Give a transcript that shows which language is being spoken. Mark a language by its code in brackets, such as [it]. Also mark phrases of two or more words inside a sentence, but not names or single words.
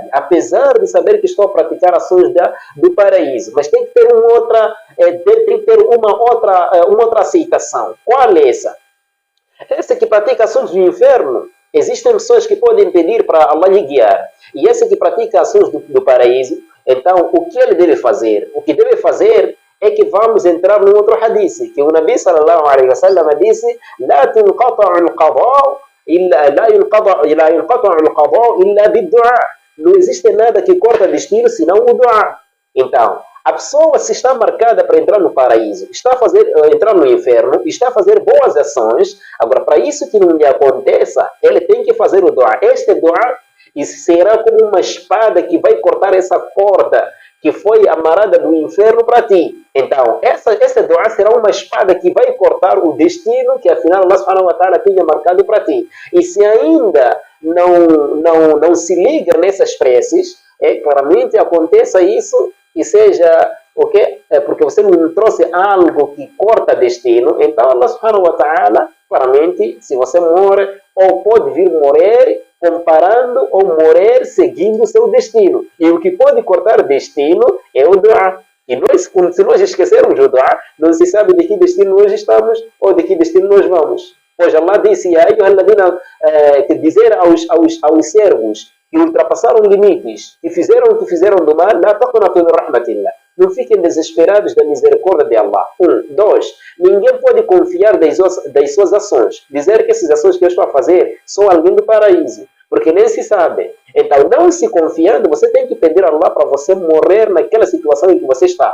[pt] Apesar de saber que estou a praticar ações do paraíso, mas tem que ter uma outra aceitação. Qual é essa? Essa que pratica ações do inferno, existem pessoas que podem pedir para Allah lhe guiar. E essa que pratica ações do paraíso, então, o que ele deve fazer? O que deve fazer é que vamos entrar num outro hadith, que o Nabi [ar] صلى الله عليه وسلم [pt] disse: [ar] "لا تنقطع القضاء إلا بالدعاء". [pt] Não existe nada que corta destino senão o du'a. Então, a pessoa, se está marcada para entrar no paraíso, está a entrar no inferno, está a fazer boas ações, agora, para isso que não lhe aconteça, ele tem que fazer o du'a. Este du'a será como uma espada que vai cortar essa corda que foi amarrada do inferno para ti. Então, essa dua será uma espada que vai cortar o destino que afinal Allah [ar] سبحانه وتعالى [pt] tinha marcado para ti. E se ainda não se liga nessas preces, claramente aconteça isso e seja porque você não trouxe algo que corta destino, então Allah [ar] سبحانه وتعالى, [pt] claramente, se você morre, ou pode vir morrer comparando ou morrer seguindo o seu destino. E o que pode cortar destino é o dua. E se nós esquecermos o dua, não se sabe de que destino nós estamos ou de que destino nós vamos. Pois Allah disse: que dizer aos servos que ultrapassaram limites, que fizeram o que fizeram do mal, [ar] لا تقنطوا من رحمة الله. [pt] Não fiquem desesperados da misericórdia de Allah. 2. Ninguém pode confiar das suas ações. Dizer que essas ações que eu estou a fazer são alguém do paraíso. Porque nem se sabe. Então, não se confiando, você tem que pedir a Allah para você morrer naquela situação em que você está.